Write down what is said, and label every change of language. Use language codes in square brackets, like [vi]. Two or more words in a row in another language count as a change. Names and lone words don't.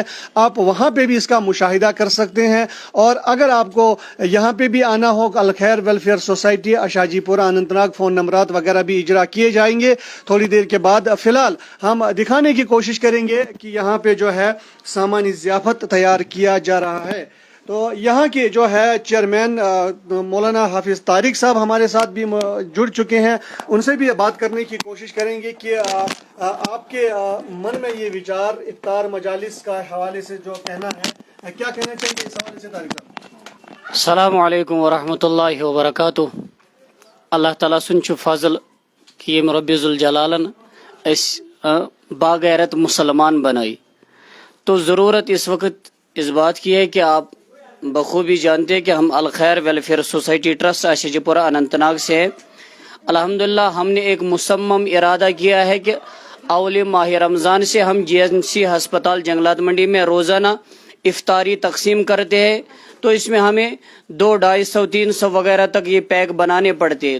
[ur] آپ وہاں پے بھی اس کا مشاہدہ کر سکتے ہیں۔ اور اگر آپ کو یہاں پے بھی آنا ہو، ال خیر ویلفیئر سوسائٹی شاجی پورہ اننت ناگ، فون نمبرات وغیرہ بھی اجرا کیے جائیں گے تھوڑی دیر کے بعد. فی الحال ہم دکھانے کی کوشش کریں گے کہ یہاں پے جو ہے سامانی ضیافت تیار کیا جا رہا ہے. تو یہاں کے جو ہے چیئرمین مولانا حافظ طارق صاحب ہمارے ساتھ بھی جڑ چکے ہیں، ان سے بھی بات کرنے کی کوشش کریں گے کہ آپ کے من میں یہ وچار افطار مجالس کا حوالے سے جو کہنا ہے، کیا کہنا چاہیں گے اس حوالے سے طارق صاحب؟ [ar] السلام علیکم ورحمۃ اللہ وبرکاتہ. [ks] اللہ تعالیٰ سن فضل کہ یم رب ذوالجلالن اس باغیرت مسلمان بنائی. [ur] تو ضرورت اس وقت اس بات کی ہے کہ آپ بخوبی جانتے ہیں کہ ہم الخیر ویلفیئر سوسائٹی ٹرسٹ اشجی پورہ اننت ناگ سے ہیں. الحمدللہ ہم نے ایک مصمم ارادہ کیا ہے کہ اول ماہ رمضان سے ہم جی این سی ہسپتال جنگلات منڈی میں روزانہ افطاری تقسیم کرتے ہیں. تو اس میں ہمیں 200, 250, 300 وغیرہ تک یہ پیک بنانے پڑتے ہیں.